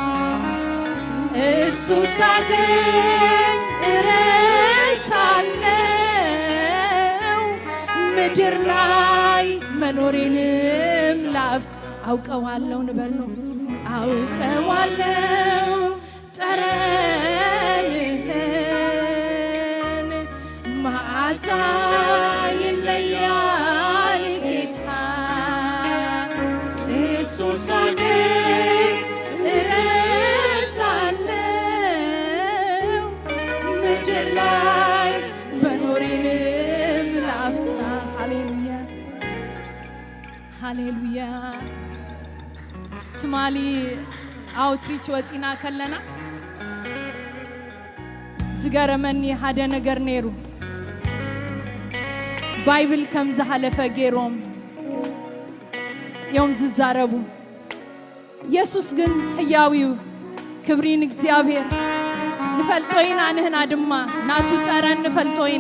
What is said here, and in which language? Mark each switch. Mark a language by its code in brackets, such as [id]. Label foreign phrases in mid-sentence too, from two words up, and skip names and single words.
[am] እሱ ሳገኝ እረሳለሁ ምድር ላይ መኖሬንም ላፍታ አውቀዋለሁ ንበል ነው አውቀዋለሁ ጠረንህን መዓዛ ይለያል ጌታ እሱ ሳገኝ እረሳለሁ ምድር ላይ መኖሬንም ላፍታ [ti] ሃሌሉያ ሃሌሉያ ትማሊ አውትሪች ወፂና ከለና ዝገረመኒ ሓደ ነገር ነይሩ ባይብል ከም ዝሓለፈ ገይሮም ዮም ዝዛረቡ ኢየሱስ ግን ሕያዊው ክብሪን እግዚአብሔር ንፈልጦይና ንህና ድማ ናቱ ጠረን ንፈልጦይና